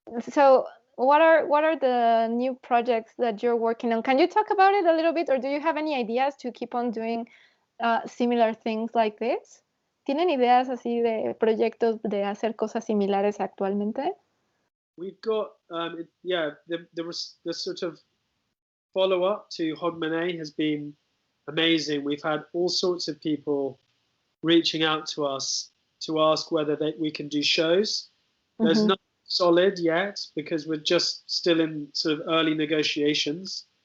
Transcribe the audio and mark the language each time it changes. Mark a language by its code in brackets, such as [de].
[en] So what are the new projects that you're working on? Can you talk about it a little bit, or do you have any ideas to keep on doing similar things like this? [es] ¿Tienen ideas así de proyectos de hacer cosas similares actualmente? [en] We've got the sort of follow up to Hogmanay has been amazing. We've had all sorts of people reaching out to us to ask whether we can do shows. There's nothing solid yet because we're just still in sort of early negotiations.